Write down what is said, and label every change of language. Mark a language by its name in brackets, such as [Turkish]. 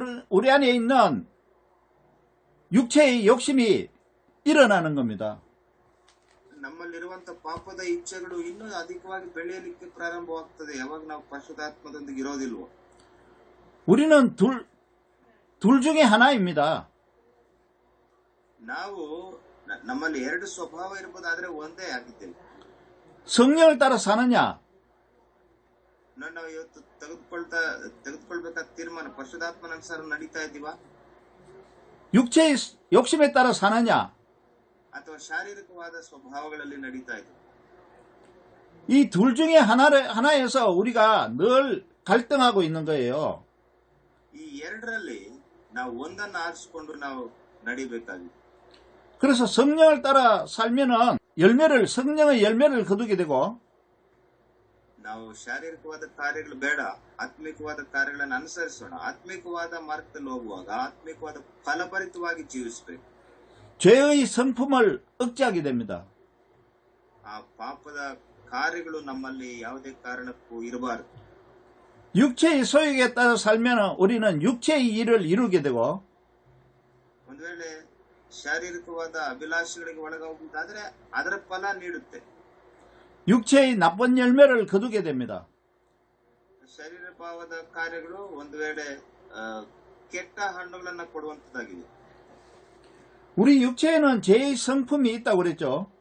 [Korean] 우리 안에 있는 육체의 욕심이 일어나는 겁니다. [Kannada] ನಮ್ಮಲ್ಲಿರುವಂತ ಪಾಪದ ಇಚ್ಛೆಗಳು ಇನ್ನೂ ಅಧಿಕವಾಗಿ ಬೆಳೆಯಲಿಕ್ಕೆ ಪ್ರಾರಂಭವಾಗ್ತದೆ ಯಾವಾಗ ನಾವು ಪರಿಶುದ್ಧಾತ್ಮದೊಂದಿಗೆ ಇರೋದಿಲ್ವೋ. [Korean] 우리는 둘 중에 하나입니다. [Kannada] ನಾವು ನಮ್ಮಲ್ಲಿ ಎರಡು ಸ್ವಭಾವ ಇರಬಹುದು, ಆದ್ರೆ ಒಂದೇ ಆಗಿದ್ದೇವೆ. [Korean] 성령을 따라 사느냐, [Kannada] ನಾವು ಇವತ್ತು ತೆಗೆದುಕೊಳ್ಬೇಕಾದ ತೀರ್ಮಾನ ಪರಿಶುದ್ಧಾತ್ಮನ ಅನುಸಾರ ನಡೀತಾ ಇದ್ದೀವಾ, [Korean] 육체의 욕심에 따라 사느냐, [Kannada] ಅಥವಾ ಶಾರೀರಿಕವಾದ ಸ್ವಭಾವಗಳಲ್ಲಿ ನಡೀತಾ ಇದ್ದೀವಿ. [Korean] 이 둘 중에 하나에서 우리가 늘 갈등하고 있는 거예요. [Kannada] ಈ ಎರಡರಲ್ಲಿ ನಾವು ಒಂದನ್ನು ಆರಿಸಿಕೊಂಡು ನಾವು ನಡಿಬೇಕಾಗಿದೆ. [Korean] 그래서 성령을 따라 살면은 성령의 열매를 거두게 되고, [Kannada] ನಾವು ಶಾರೀರಿಕವಾದ ಕಾರ್ಯಗಳು ಬೇಡ, ಆತ್ಮಿಕವಾದ ಕಾರ್ಯಗಳನ್ನು ಅನುಸರಿಸೋಣ. ಆತ್ಮಿಕವಾದ ಮಾರ್ಗದಲ್ಲಿ ಹೋಗುವಾಗ ಆತ್ಮಿಕವಾದ ಫಲಭರಿತವಾಗಿ ಜೀವಿಸಬೇಕು. [Korean] 죄의 성품을 억제하게 됩니다. [Kannada] ಆ ಪಾಪದ ಕಾರ್ಯಗಳು ನಮ್ಮಲ್ಲಿ ಯಾವುದೇ ಕಾರಣಕ್ಕೂ ಇರಬಾರದು. [Korean] 육체의 소욕에 따라 살면 우리는 육체의 일을 이루게 되고, [Kannada] ಒಂದು ವೇಳೆ ಶಾರೀರಿಕವಾದ ಅಭಿಲಾಷೆಗಳಿಗೆ ಒಳಗಾಗುವುದಾದ್ರೆ ಅದರ ಫಲ ನೀಡುತ್ತೆ. [Korean] 육체의 나쁜 열매를 거두게 됩니다. [Kannada] ಶರೀರ ಭಾವದ ಕಾರ್ಯಗಳು ಒಂದು ವೇಳೆ ಕೆಟ್ಟ ಹಣ್ಣುಗಳನ್ನ ಕೊಡುವಂತದ್ದಾಗಿದೆ. [Korean] 우리 육체에는 죄의 성품이 있다고 그랬죠.